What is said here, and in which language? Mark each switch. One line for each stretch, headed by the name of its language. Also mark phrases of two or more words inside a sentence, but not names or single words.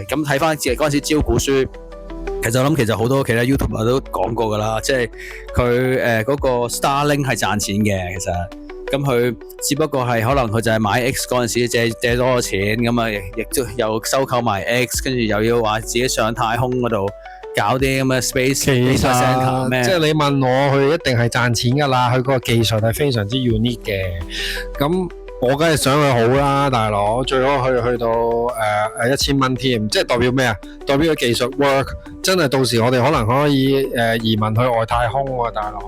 Cantonese: 咁睇翻嗰陣時招股書，其實我諗其實好多其他 YouTuber 都講過噶啦，即係佢嗰個 Starlink 係賺錢嘅。其實咁佢只不過係可能佢就係買 X 嗰陣時借多個錢，咁啊亦都又收購埋 X， 跟住又要話自己上太空嗰度搞啲咁嘅
English: space data center
Cantonese: 咩？即係你問我，佢一定係賺錢噶啦，佢個技術係非常之 unique 嘅。咁我梗係想佢好啦，大佬，最好去到1000蚊添，即係代表咩啊？代表個技術 work， 真係到時我哋可能可以移民去外太空喎，大佬。